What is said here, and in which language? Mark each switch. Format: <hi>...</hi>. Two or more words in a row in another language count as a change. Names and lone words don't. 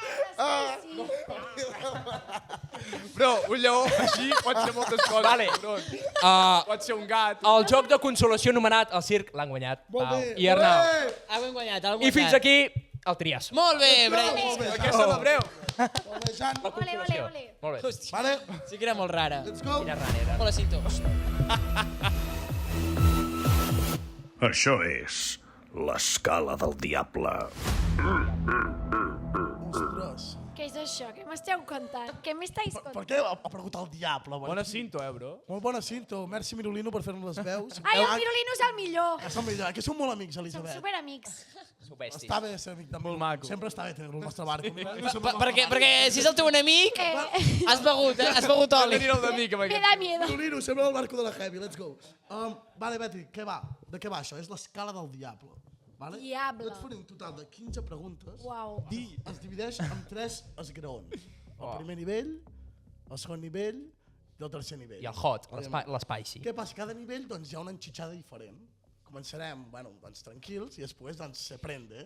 <ca>Bro, un lleó així pot ser moltes coses. Vale. Bro. Uh, Pot ser un gat. el joc de consolació anomenat el circ l'han guanyat. Pau i Arnau. Hem guanyat, hem guanyat. I fins aquí el triasso. Molt bé, Brai. Per què celebreu? Molt bé, Jan. Ole. Molt bé. Vale, Sí que era molt rara.</ca> <en>let's go.</en> <ca>Quina ranera. Hola, Cinto. Això és l'escala del diable. Ostres. Què és això? Què m'esteu contant? Què m'estàs Per contant? què ha preguntat el diable? Bona cinto, bro. Molt bona cinto. Merci, Mirolino, per fer-nos les veus. Ai, el Pirulino és el millor. És el millor. Que som molt amics, Som Elisabet. superamics. Subestis. Està bé ser amic també. Molt maco. Sempre està bé tenir-lo al nostre barco. Perquè si és el teu enemic, has begut, Has begut oli. Tenir el d'amic amb</ca> <es>Me</es> <ca>aquest.</ca> <es>da miedo.</es> <ca>Mirolino, sempre al barco de la Heavy.</ca> <en>Let's go.</en> <ca>Vale, Betty, què va? De què va això? És l'escala del diable. Vale? Diable. Jo et faré un total de 15 preguntes. Uau. Es divideix en 3 esgraons. El primer nivell, el segon nivell i el tercer nivell. I el hot, l'espicy. Què passa? Cada nivell doncs, hi ha una enxitxada diferent. Començarem, bueno, doncs, tranquils i després doncs, se prende.</ca>